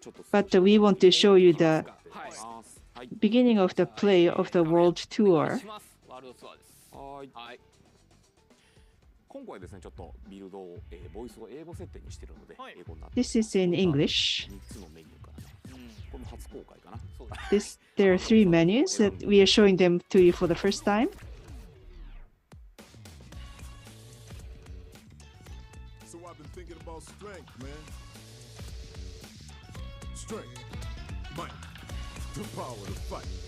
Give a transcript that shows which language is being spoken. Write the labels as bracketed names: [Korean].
[English] But we want to show you the beginning of the play of the world tour. [Japanese] します。ワールドツアーです。はい。はい。今回ですね、ちょっとビルドを、ボイスを英語設定にしているので、英語になって [English] This is in English. [Japanese] 3つのメニューからね、これも初公開かな。そうだ。 [English] There are 3 menus that we are showing them to you for the first time. So I've been thinking about strength, man. Strength, might, the power to fight.